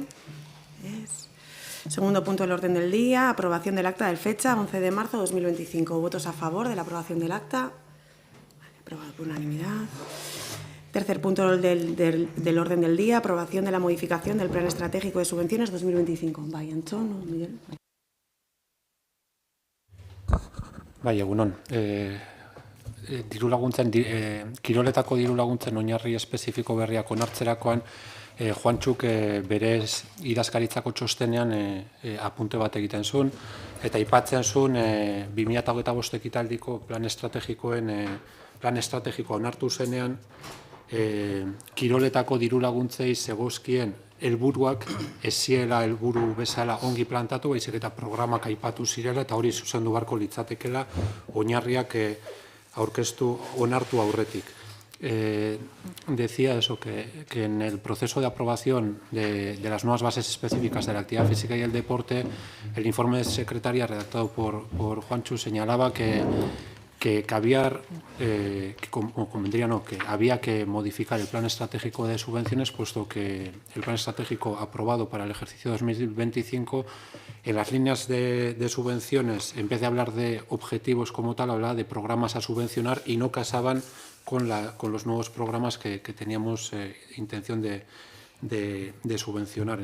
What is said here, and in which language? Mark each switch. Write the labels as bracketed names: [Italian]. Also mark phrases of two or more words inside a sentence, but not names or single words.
[Spanish] Segundo punto del orden del día, aprobación del acta del fecha 11 de marzo de 2025. ¿Votos a favor de la aprobación del acta? Aprobado por unanimidad. Tercer punto del orden del día, aprobación de la modificación del Plan Estratégico de Subvenciones 2025. [Basque] Bai, Antxon, Miguel. Bai, egunon. Kiroletako diru laguntzen oinarri espezifiko berriak onartzerakoan, Juantxuk berez idazkaritzako txostenean apunte bat egiten zuen, eta aipatzen zuen 2025 ekitaldiko plan estrategikoa onartu zenean, kiroletako diru laguntzei zegozkien helburuak ez zirela helburu bezala ongi plantatu, baizik eta programak aipatu zirela, eta hori zuzendu beharko litzatekela oinarriak aurkeztu onartu aurretik. [Spanish] Decía eso, que en el proceso de aprobación de las nuevas bases específicas de la actividad física y el deporte, el informe de secretaria redactado por Juantxu señalaba que había que modificar el plan estratégico de subvenciones, puesto que el plan estratégico aprobado para el ejercicio 2025, en las líneas de subvenciones, en vez de hablar de objetivos como tal, hablaba de programas a subvencionar y no casaban con los nuevos programas que teníamos intención de subvencionar.